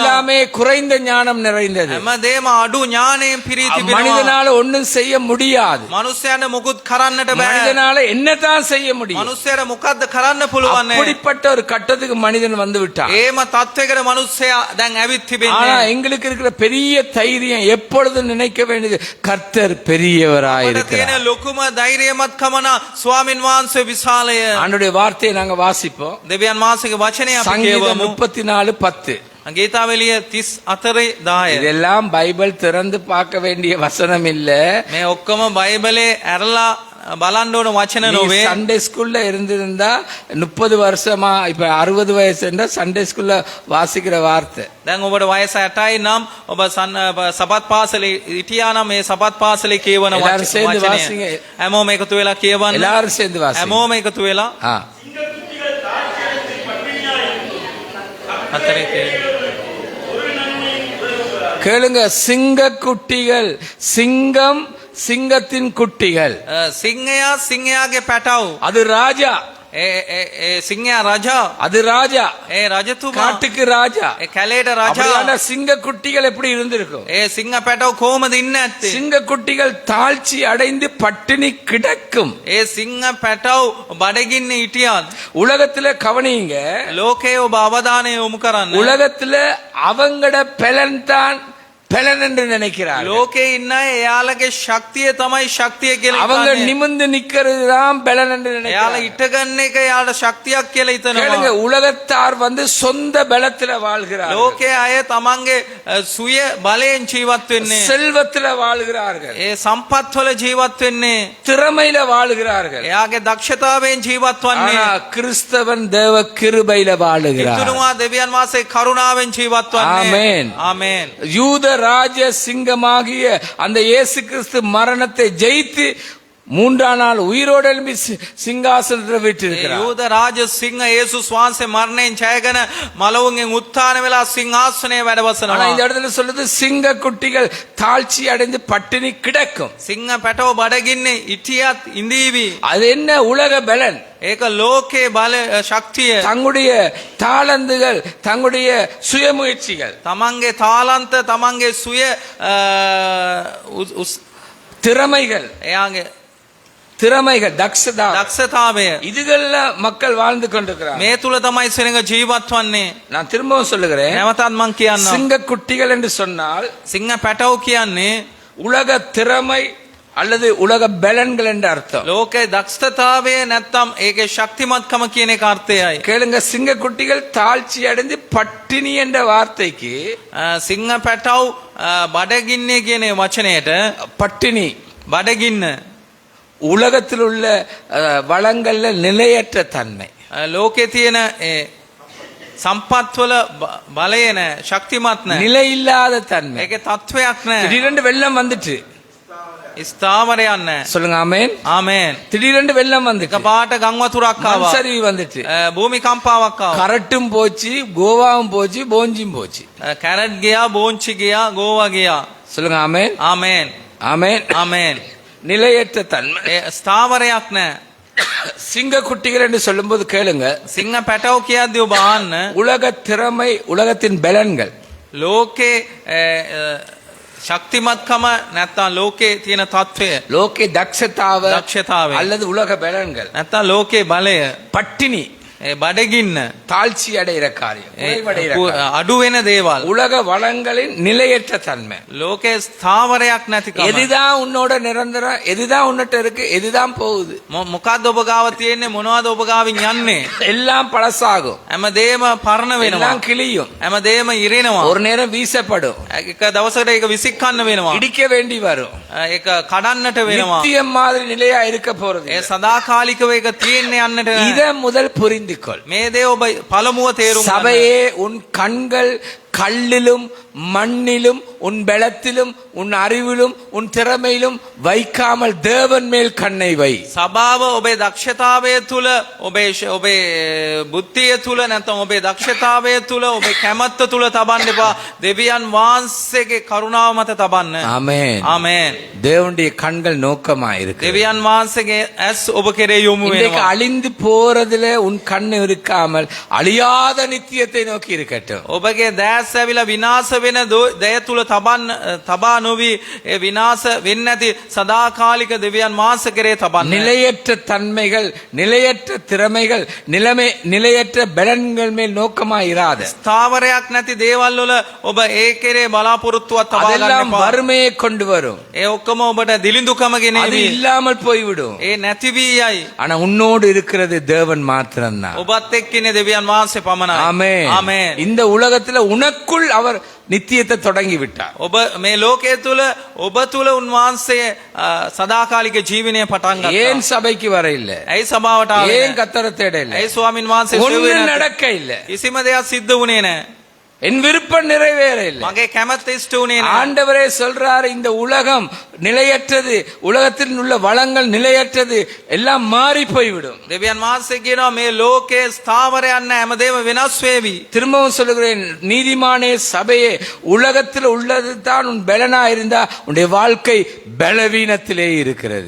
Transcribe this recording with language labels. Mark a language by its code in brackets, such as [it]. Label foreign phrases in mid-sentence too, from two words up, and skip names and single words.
[ta] எல்லாமே குறைந்த ஞானம் நிறைந்தது. [si] හැමදේම අඩු ඥාණයෙන් පිරී තිබෙනවා. [ta] மனிதனால ஒண்ணும் செய்ய முடியாது. [si] මනුස්සයන්ට මුකුත් කරන්නට බෑ. [ta] மனிதனால என்னதான் செய்ய முடியும்? [si] මනුස්සයර මොකද්ද කරන්න පුළුවන්? [ta] அப்படிப்பட்ட ஒரு கட்டத்துக்கு மனிதன் வந்து விட்டான். [si] ඒම තත්වයකට මනුස්සයා දැන් ඇවිත් [ta] ஆனா [si] තිබෙන්නේ. [ta] எங்களுக்கு இருக்கிற பெரிய தைரியம் எப்பொழுதும் நினைக்க வேண்டியது கர்த்தர் பெரியவராய் [si] තියෙන [ta] இருக்கிறார். [si] ලොකුම ධෛර්යමත්කම නා ස්වාමින් වහන්සේ විශාලය. [ta] ஆண்டவருடைய வார்த்தையை நாங்க வாசிப்போம். [si] දෙවියන් වහන්සේගේ වචනය අපි [ta] சங்கீதம் [si] කියවමු. 34:10. ගීතාවලිය 34:10. [ta] இதெல்லாம் பைபிள் திறந்து பார்க்க வேண்டிய வசனம் இல்ல. [si] මේ ඔක්කොම බයිබලේ ඇරලා බලන්න ඕන වචන නොවේ. [en] Sunday school [ta] இருந்திருந்தா 30 வருஷமா இப்ப 60 வயசுன்னா [en] Sunday school [ta] வாசிக்கிற வார்த்தை. [si] දැන් ඔබට වයස 8යි නම් ඔබ සපත් පාසලේ හිටියා නම් මේ සපත් පාසලේ කියවන [ta] எல்லாரும் சேர்ந்து [si] වචනය. [ta] வாசிங்க. [si] හැමෝම එකතු වෙලා කියවන්න. [ta] எல்லாரும் சேர்ந்து வாசிங்க. [si] හැමෝම එකතු වෙලා. [ta] கேளுங்க. சிங்க குட்டிகள், சிங்கம், சிங்கத்தின் குட்டிகள். [si] සිංහයා සිංහයාගේ පැටව්. [ta] அது ராஜா. [si] සිංහයා රජා [ta] அது ராஜா, [si] ඒ රජතුමා [ta] காட்டுக்கு ராஜா. [si] කැලේට රජා [ta] அப்படியான சிங்க குட்டிகள் எப்படி இருந்திருக்கும்? [si] සිංහ පැටව කොහොමද ඉන්න ඇත්තේ [ta] சிங்க குட்டிகள் தாழ்ச்சி அடைந்து பட்டினி கிடக்கும். [si] සිංහ පැටව් බඩගින්න හිටියත් [ta] உலகத்துல கவனிங்க, [si] ලෝකයේ ඔබ අවධානය යොමු කරන්න [ta] உலகத்துல அவங்கட பெலன் தான் பெலன் என்று நினைக்கிறார். [si] ලෝකේ ඉන්න අය එයාලගේ ශක්තිය තමයි ශක්තිය කියලා [ta] அவங்க [si] හිතන්නේ. [ta] நிமிர்ந்து நிக்கிறது தான் பெலன் என்று [si] එයාලා [ta] நினைக்கிறார். [si] ඉටගන්න එක එයාලට ශක්තියක් කියලා [ta] கேளுங்க, [si] හිතනවා. [ta] உலகத்தார் சொந்த பலத்துல வாழ்கிறார்கள், [si] ලෝකයේ අය තමන්ගේ සුය බලයෙන් ජීවත් වෙන්නේ. [ta] செல்வத்துல வாழ்கிறார்கள், [si] ඒ සම්පත් වල ජීවත් වෙන්නේ. [ta] திறமையில வாழ்கிறார்கள். [si] එයාගේ දක්ෂතාවයෙන් ජීවත් [ta] ஆனா [si] වන්නේ. [ta] கிறிஸ்தவன் தேவ கிருபையில வாழுகிறார். [si] ඉතුරුවා දෙවියන් වහන්සේ කරුණාවෙන් ජීවත් වන්නේ. [ta] ஆமென். [si] ආමේන්. [ta] யூத ராஜ சிங்கமாகிய அந்த இயேசு கிறிஸ்து மரணத்தை ஜெயித்து மூன்றாம் நாள் உயிரோடு எழும்பி சிங்காசனத்தில் வீற்றிருக்கிறார். [si] යූද රාජ සිංහ යේසුස් වහන්සේ මරණයෙන් ජයගෙන මලවුන්ගෙන් උත්ථාන වෙලා සිංහාසනයේ වැඩ [ta] ஆனா [si] වසනවා. [ta] இந்த இடத்துல சொல்லுது சிங்க குட்டிகள் தாழ்ச்சி அடைந்து பட்டினி கிடக்கும். [si] සිංහ පැටව බඩගින්නේ ඉටියත් ඉඳීවි. [ta] அது என்ன? உலக பலன். [si] ඒක ලෝකේ බල ශක්තිය. [ta] தங்களுடைய தாளந்துகள், தங்களுடைய சுயமுயற்சிகள், [si] තමන්ගේ තාලන්ත තමන්ගේ සුය [ta] திறமைகள், [si] එයාගේ [ta] திறமைகள், தக்ஷதா, [si] දක්ෂතාවය [ta] இதுகள்ல மக்கள் வாழ்ந்து கொண்டிருக்கிறார். [si] මේ තුල තමයි සෙනඟ ජීවත් වන්නේ. [ta] நான் திரும்பவும் சொல்லுகிறேன், [si] නැවතත් මං කියන්නම්. [ta] சிங்க குட்டிகள் என்று சொன்னால் [si] සිංහ පැටව කියන්නේ [ta] உலக திறமை அல்லது உலக பலன்கள் என்று அர்த்தம். [si] ලෝකේ දක්ෂතාවය නැත්තම් ඒකේ ශක්තිමත්කම කියන එක අර්ථයයි. [ta] கேளுங்க, சிங்க குட்டிகள் தாழ்ச்சி அடைந்து பட்டினி என்ற வார்த்தைக்கு [si] සිංහ පැටව් බඩගින්නේ කියන වචනයට [ta] பட்டினி, [si] බඩගින්න [ta] உலகத்தில் உள்ள வளங்கள்ல நிலையற்ற தன்மை. [si] ලෝකේ තියෙන සම්පත්වල බලය නැහැ, ශක්තිමත් නැහැ. [ta] நிலை இல்லாத தன்மை. [si] ඒකේ තත්වයක් නැහැ. [ta] திடீரென்று வெள்ளம் வந்துட்டு, [si] ස්ථාවරයක් නැහැ. [ta] சொல்லுங்க ஆமென். [si] ආමේන්. [ta] திடீரென்று வெள்ளம் வந்துட்டு, [si] එකපාරට ගම් වතුරක් ආවා. [ta] மண்சரிவு வந்துட்டு, [si] භූමිකම්පාවක් ආවා. [ta] கரட்டும் போச்சு, கோவாவும் போச்சு, போஞ்சியும் போச்சு. [si] කැරට් ගියා, බෝංචි ගියා, ගෝවා ගියා. [ta] சொல்லுங்க ஆமென். [si] ආමේන්. [ta] ஆமென். [si] ආමේන්. [ta] நிலையற்ற தன்மை. [si] ස්ථාවරයක් නැහැ. [ta] சிங்க குட்டிகள் என்று சொல்லும்போது கேளுங்க, [si] සිංහ පැටව කියද්දී ඔබ අහන්න [ta] உலக திறமை, உலகத்தின் பலன்கள், [si] ලෝකේ ශක්තිමත්කම නැත්තම් ලෝකේ තියෙන තත්වය, ලෝකේ දක්ෂතාව දක්ෂතාවය [ta] அல்லது உலக பலன்கள், [si] නැත්තම් ලෝකේ බලය, [ta] பட்டினி, [si] බඩගින්න, [ta] தாழ்ச்சி அடைகிற காரியம், குறைவடைகிற காரியம், [si] අඩු වෙන දේවල්, [ta] உலக வளங்களின் நிலையற்ற தன்மை. [si] ලෝකේ ස්ථාවරයක් නැතිකම. [ta] எதுதான் உன்னோட நிரந்தரம், எதுதான் உன்னிட்ட இருக்கு, எதுதான் போகுது, [si] මොකද්ද ඔබ ගාව තියෙන්නේ, මොනවද ඔබ ගාවින් යන්නේ? [ta] எல்லாம் பழசாகும், [si] හැමදේම පරණ වෙනවා. [ta] எல்லாம் கிளியும், [si] හැමදේම ඉරෙනවා. [ta] ஒரு நேரம் வீசப்படும், [si] එක දවසකට ඒක විසිකන්න වෙනවා. [ta] இடிக்க வேண்டி வரும். [si] ඒක කඩන්නට වෙනවා. [ta] நித்தியம் மாதிரி நிலையா இருக்க போறது [si] ඒ [ta] இல்ல. [si] සදාකාලිකව ඒක තියෙන්නේ යන්නට. [ta] இத முதல் புரிந்து கொள். [si] මේ දේ ඔබ පළමුව තේරුම් ගන්න. [ta] சபையே, உன் கண்கள் கல்லிலும் மண்ணிலும் உன் பலத்திலும் உன் அறிவிலும் உன் திறமையிலும் வைக்காமல் தேவன் மேல் கண்ணை வை. [si] සභාව ඔබේ දක්ෂතාවය තුල, ඔබේ බුද්ධිය තුල, නැත්නම් ඔබේ දක්ෂතාවය තුල, ඔබේ කැමැත්ත තුල තබන්න එපා. දෙවියන් වහන්සේගේ කරුණාව මත තබන්න. [ta] ஆமென். [si] ආමේන්. [ta] தேவனுடைய கண்கள் நோக்கமா இருக்கு. [si] දෙවියන් වහන්සේගේ ඇස් ඔබ කෙරේ යොමු [ta] இன்றைக்கு [si] වෙනවා. [ta] அழிந்து போறதுல உன் கண் இருக்காமல் அழியாத நித்தியத்தை நோக்கி இருக்கட்டும். [si] ඔබගේ දැස් ඇවිලා විනාශ වෙන දය තුල තබා නොවි ඒ විනාශ වෙන්නේ නැති සදාකාලික දෙවියන් වහන්සේ කෙරේ තබන්න. [ta] நிலையற்ற தன்மைகள், நிலையற்ற திறமைகள், நிலையற்ற பலன்கள் மேல் நோக்கமா இராத. [si] ස්ථාවරයක් නැති දේවල් වල ඔබ ඒ කෙරේ බලාපොරොත්තුවක් තබා ගන්න [ta] அதெல்லாம் [si] එපා. [ta] வறுமையை கொண்டு வரும், [si] ඒ ඔක්කොම ඔබට දිලිඳුකම [ta] அது [si] ගෙනෙවි. [ta] இல்லாமல் போய்விடும். [si] ඒ නැති වී යයි. [ta] ஆனா உன்னோடு இருக்கிறது தேவன் மாத்திரம்தான். [si] ඔබත් එක්කිනේ දෙවියන් වහන්සේ පමණයි. [ta] ஆமென். [si] ආමේන්. [ta] இந்த உலகத்துல உனக்குள் அவர் நித்தியத்தை தொடங்கி விட்டார். [si] ඔබ මේ ලෝකයේ තුල ඔබ තුල උන්වහන්සේ සදාකාලික ජීවනය පටන් [ta] ஏன் [si] ගත්තා. [ta] சபைக்கு வர இல்ல? [si] ඇයි සභාවට ආවේ [ta] ஏன் [si] නැහැ? [ta] கத்தரை தேட இல்ல? [si] ඇයි ස්වාමින් වහන්සේ [ta] ஒண்ணும் [si] සෙව්වේ නැත්තේ? [ta] நடக்க இல்ல. [si] කිසිම දෙයක් සිද්ධ වුණේ නැහැ. [ta] என் விருப்பம் நிறைவேற இல்லை. [si] මගේ කැමැත්ත ඉෂ්ට වුණේ නැහැ. [ta] ஆண்டவரே சொல்றாரு, இந்த உலகம் நிலையற்றது, உலகத்தில் உள்ள வளங்கள் நிலையற்றது, எல்லாம் மாறி போய்விடும். [si] දෙවියන් වහන්සේ කියනවා මේ ලෝකයේ ස්ථාවරයක් නැහැ, හැමදේම වෙනස් වේවි. [ta] திரும்பவும் சொல்லுகிறேன், நீதிமானே சபையே, உலகத்தில் உள்ளது தான் உன் பலனா இருந்தா உன்னுடைய வாழ்க்கை பலவீனத்திலே இருக்கிறது.